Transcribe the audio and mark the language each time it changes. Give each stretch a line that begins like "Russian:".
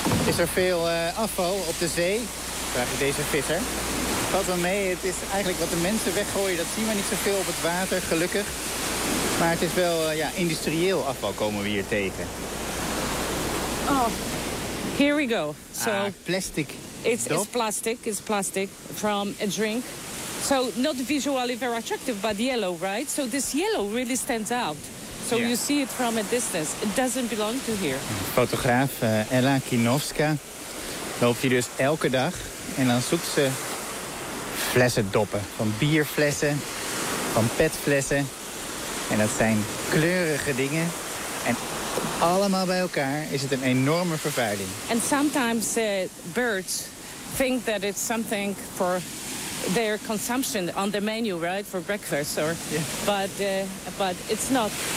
Dutch: Is er veel afval op de zee? Vraag ik deze visser. Valt wel mee, het is eigenlijk wat de mensen weggooien, dat zien we niet zoveel op het water, gelukkig. Maar het is wel industrieel afval komen we hier tegen.
English: Oh, here we go. So, plastic. It's plastic from a drink. So not visually very attractive, but yellow, right? So this yellow really stands out. So yeah. You see it from a distance. It doesn't belong to here.
Dutch: Fotograaf Ella Kinowska loopt hier dus elke dag. En dan zoekt ze flessendoppen. Van bierflessen, van petflessen. En dat zijn kleurige dingen. En allemaal bij elkaar is het een enorme vervuiling.
English: And sometimes birds think that it's something for their consumption on the menu, right, for breakfast or but it's not.